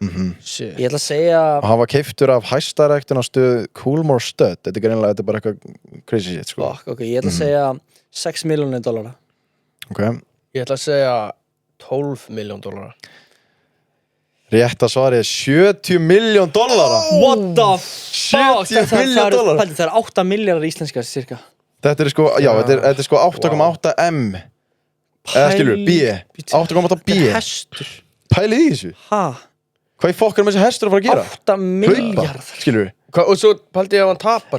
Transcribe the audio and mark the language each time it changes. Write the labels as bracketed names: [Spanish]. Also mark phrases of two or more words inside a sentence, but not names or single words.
[Icelandic] Ég ætla að segja... Og hann var keyptur af hæstaræktun á stöð Coolmore Stud. Þetta er greinlega, þetta er bara eitthvað [English] crazy shit, [Icelandic] sko. Fuck, ok, ég ætla að segja $6,000,000. Ok. Ég ætla að segja $12,000,000. Rétta svarið er $70 million. [English] What the fuck? [Icelandic] $70 million. Það er 8 milljarðar íslenskar, cirka. Þetta er sko, já, þetta er sko 8,8 M. Eða skilur, B. 8,8 B. Þetta er hestur. Pælið í þessu. Hæ? Hvað í fokkanum þessi hestur að fara að gera? 8 milljarðar. Skilur. Og svo pældi ég að hann tapar.